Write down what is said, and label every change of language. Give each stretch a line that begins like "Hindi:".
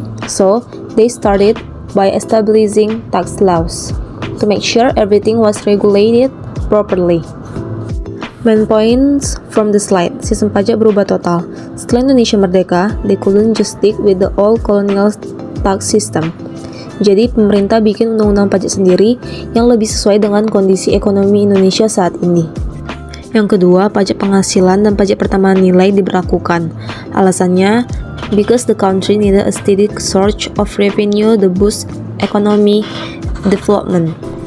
English: So, they started by establishing tax laws to make sure everything was regulated properly. Main points from the slide,
Indonesian: sistem pajak berubah total. Setelah Indonesia merdeka,
English: they couldn't just stick with the old colonial tax system.
Indonesian: Jadi pemerintah bikin undang-undang pajak sendiri yang lebih sesuai dengan kondisi ekonomi Indonesia saat ini. Yang kedua, pajak penghasilan dan pajak pertambahan nilai diberlakukan. Alasannya,
English: because the country needed a steady source of revenue to boost economy development.